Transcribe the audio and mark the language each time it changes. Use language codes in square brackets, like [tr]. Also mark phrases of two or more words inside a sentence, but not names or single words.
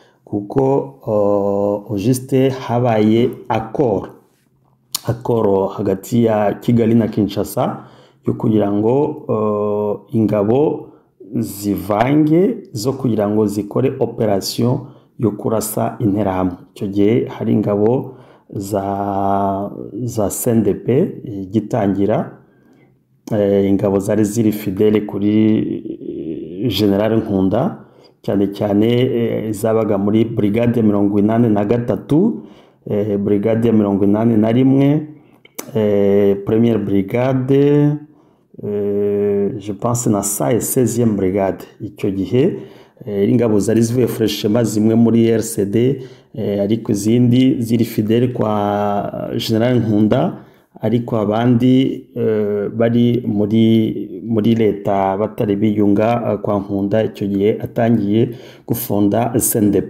[rw] kuko juste habaye accord hagati ya Kigali na Kinshasa yo kugira ngo ingabo zivange zo kugira ngo zikore operation yo kurasa interahamwe. Icyo gihe hari ingabo za CNDP gitangira, ingabo zari ziri fidele kuri General Nkunda, cyane cyane zabaga muri brigade ya 83, brigade ya 81, [fr] première brigade, je pense na 16e brigade. [rw] Icyo gihe ingabo zari zivuye freshema zimwe muri RCD, ariko izindi ziri fidele kwa General Nkunda, ariko abandi bari muri leta batari biyunga kwa Nkunda icyo gihe atangiye gufunda SNDP.